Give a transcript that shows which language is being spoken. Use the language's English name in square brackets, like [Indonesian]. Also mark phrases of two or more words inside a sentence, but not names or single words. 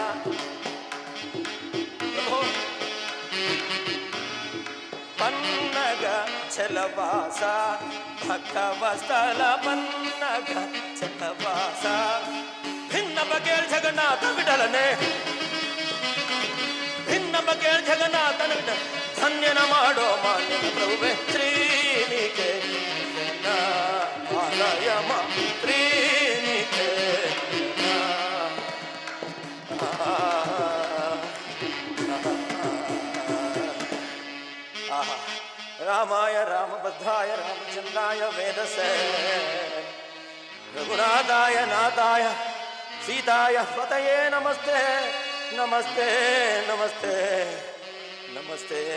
[Kannada] ಪ್ರಭು ಪನ್ನಗ ಚಲವಾಸ ಭಕ್ತವಸ್ಥಲ ಪನ್ನಗ ಚಲವಾಸ ಭಿನ್ನ ಬಗೆಯ ಜಗನ್ನಾಥ ವಿಠಲನೆ ಭಿನ್ನ ಬಗೆಯ ಜಗನ್ನಾಥನ ವಿಠಲ ಧನ್ಯನ ಮಾಡೋ ಮಾನ್ಯನ ಪ್ರಭುವೆ ಶ್ರೀನಿಕೇತನ [Sanskrit] ಪಾಲಯ ಮಾಂ [Kannada] ಶ್ರೀನಿಕೇತನ [Sanskrit] ರಾಮಾಯ ರಾಮಭದ್ರಾಯ ರಾಮಚಂದ್ರಾಯ ವೇದಸೇ ರಘುನಾಥಾಯ ನಾಥಾಯ ಸೀತಾಯ ಪತಯೇ ನಮಸ್ತೆ ನಮಸ್ತೆ ನಮಸ್ತೆ ನಮಸ್ತೆ